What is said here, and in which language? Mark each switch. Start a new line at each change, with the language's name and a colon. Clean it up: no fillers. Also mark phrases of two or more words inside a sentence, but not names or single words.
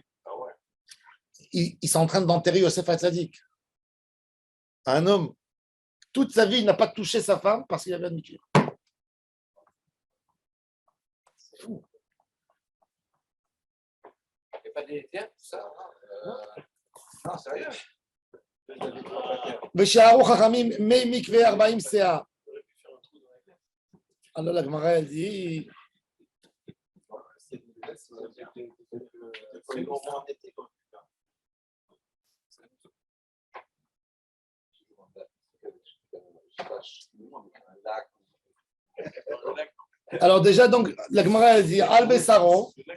French: Ils sont en train d'enterrer Yosef Hatzadik. Un homme, toute sa vie, il n'a pas touché sa femme parce qu'il avait un mikvé. C'est fou. Il n'y a pas d'éther, tout ça. Non, sérieux.
Hebrew: ושערו חכמים מי מקווה 40 סאה.
French: Alors la Gemara, elle dit, alors déjà, donc, la Gemara, elle dit,
Hebrew: על בשרו.